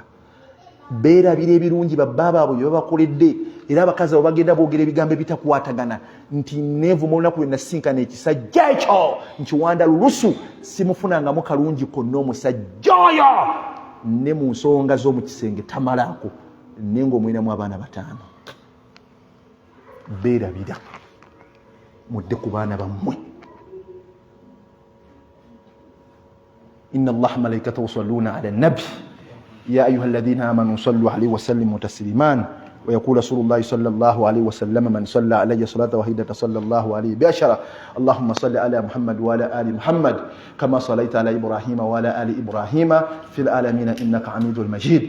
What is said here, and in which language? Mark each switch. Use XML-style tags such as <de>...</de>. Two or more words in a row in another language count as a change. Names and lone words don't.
<lg>Beerabira ebirungi babba baabwe bye babakoledde, era abakazi abo bagenda boogera ebigambo ebitakwatagana nti neevuma olunaku lwe nasinkana ekisajja ekyo nkiwanda lulusu, simufunangamu kalungi konna omusajja oyo, ne mu nsonga z'omu kisenge tamalaako, naye ng'omwinamu abaana 5. Beerabira, mudde ku baana bammwe.</lg> <ar>إن الله وملائكته يصلون على النبي يا أيها الذين آمنوا صلوا عليه وسلموا تسليما. ويقول رسول الله صلى الله عليه وسلم من صلى علي صلاة واحدة صلى الله عليه بعشرة. اللهم صل على محمد وعلى آل محمد كما صليت على إبراهيم وعلى آل إبراهيم في العالمين إنك حميد مجيد.</ar>